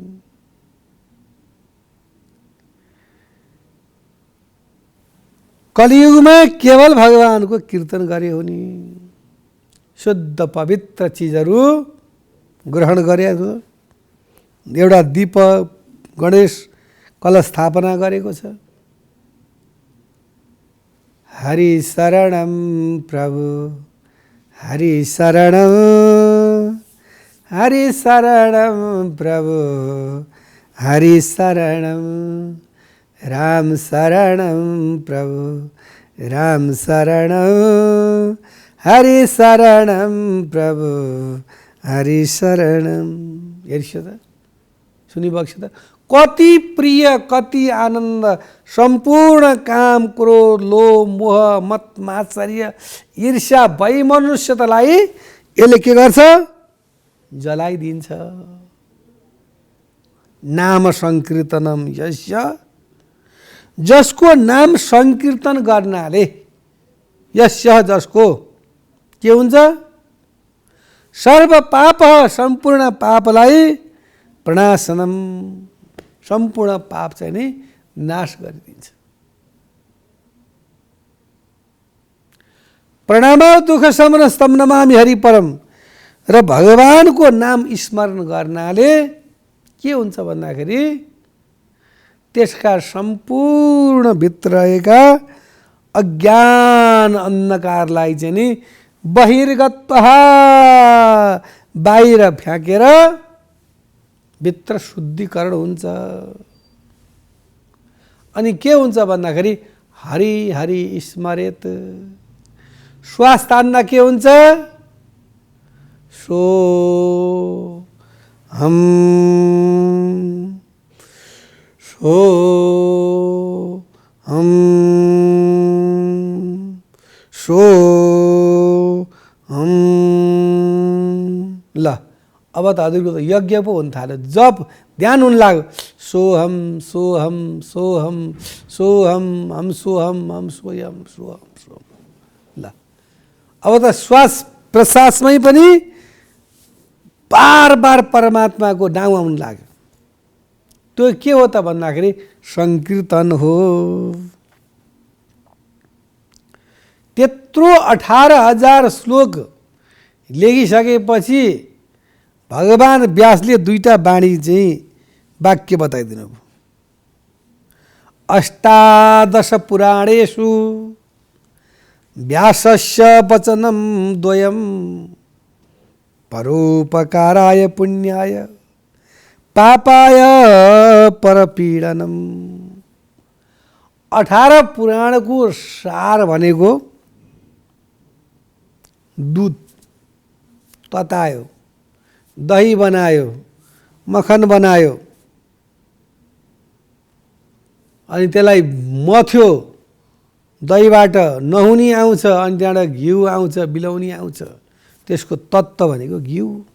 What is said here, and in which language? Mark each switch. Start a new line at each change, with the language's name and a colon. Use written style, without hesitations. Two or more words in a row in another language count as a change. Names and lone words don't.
Nepali: कलियुगमा केवल भगवानको कीर्तन गरे हो नि। शुद्ध पवित्र चिजहरू ग्रहण गरे। एउटा दीप गणेश कलश स्थापना गरेको छ।
Sanskrit: हरि शरणम प्रभु हरि शरणम, हरि शरणम प्रभु हरि शरणम, राम शरणम प्रभु राम शरण हरि शरणम प्रभु हरि शरणम।
Nepali: हेर्छु त, सुनिबक्छु त, कति प्रिय कति आनन्द, सम्पूर्ण काम क्रोध लोभ मोह मत मात्सर्य ईर्ष्या वैमनुष्यतालाई यसले के गर्छ? जलाइदिन्छ।
Sanskrit: नाम संकीर्तनम यस्य,
Nepali: जसको नाम संकीर्तन गर्नाले, यस्य जसको के हुन्छ? सर्व पाप, सम्पूर्ण पापलाई प्रणाशनम, सम्पूर्ण पाप चाहिँ नि नाश गरिदिन्छ।
Sanskrit: प्रणाम दुःख शमन स्तम नमामि हरि परम।
Nepali: र भगवानको नाम स्मरण गर्नाले के हुन्छ भन्दाखेरि त्यसका सम्पूर्ण भित्र रहेका अज्ञान अन्धकारलाई चाहिँ नि बहिर्गतः बाहिर फ्याँकेर भित्र शुद्धिकरण हुन्छ। अनि के हुन्छ भन्दाखेरि
Sanskrit: हरि हरि स्मरेत,
Nepali: श्वास तान्दा के हुन्छ?
Sanskrit: सो हम सो हम सो हम।
Nepali: ल अब त हजुरको त यज्ञ पो हुन थाल्यो, जप ध्यान हुन लाग्यो।
Sanskrit: सोहम सोहम सोहम सोहम हम सोहम हम सोयम सोहम सोहम।
Nepali: ल अब त श्वास प्रश्वासमै पनि बार बार परमात्माको नाउँ आउन लाग्यो। त्यो के हो त भन्दाखेरि संकीर्तन हो। त्यत्रो 18,000 श्लोक लेखिसकेपछि भगवान व्यासले दुईटा बाणी चाहिँ वाक्य बताइदिनु भयो।
Sanskrit: अष्टादश पुराणेषु व्यासस्य वचनं द्वयं परोपकाराय पुण्याय पापाय परपीडनम।
Nepali: 18 पुराणको सार भनेको दूध ततायो, दही बनायो, मक्खन बनायो, अनि त्यसलाई मथ्यो, दहीबाट नहुनी आउँछ, अनि त्यहाँबाट घिउ आउँछ, बिलौनी आउँछ, त्यसको तत्त्व भनेको घिउ।